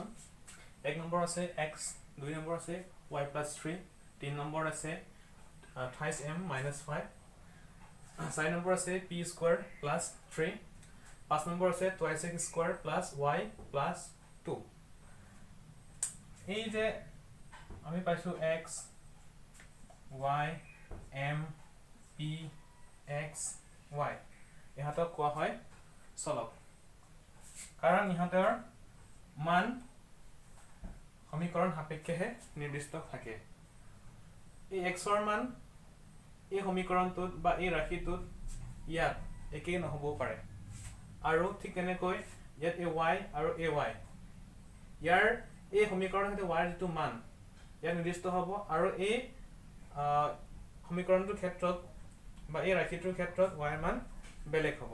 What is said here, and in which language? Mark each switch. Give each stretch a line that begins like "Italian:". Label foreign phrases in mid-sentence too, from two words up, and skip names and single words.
Assamese: 1 নম্বৰ আছে x, 2 নম্বৰ আছে y + 3, 3 নম্বৰ আছে 28m - 5, 4 নম্বৰ আছে p² + 3, 5 নম্বৰ আছে 2x² + y + 2। এই যে আমি পাইছো x, y, m, p, x, y, ইহঁতক কোৱা হয় চলক। কাৰণ ইহঁতৰ মান সমীকৰণ সাপেক্ষেহে নিৰ্দিষ্ট থাকে। এই xৰ মান এই সমীকৰণটোত বা এই ৰাশিটোত ইয়াত একেই নহ'বও পাৰে, আৰু ঠিক তেনেকৈ ইয়াত এই y আৰু এই y, ইয়াৰ এই সমীকৰণৰ সৈতে y যিটো মান ইয়াত নিৰ্দিষ্ট হ'ব, আৰু এই সমীকৰণটোৰ ক্ষেত্ৰত বা এই ৰাশিটোৰ ক্ষেত্ৰত y ৰ মান বেলেগ হ'ব।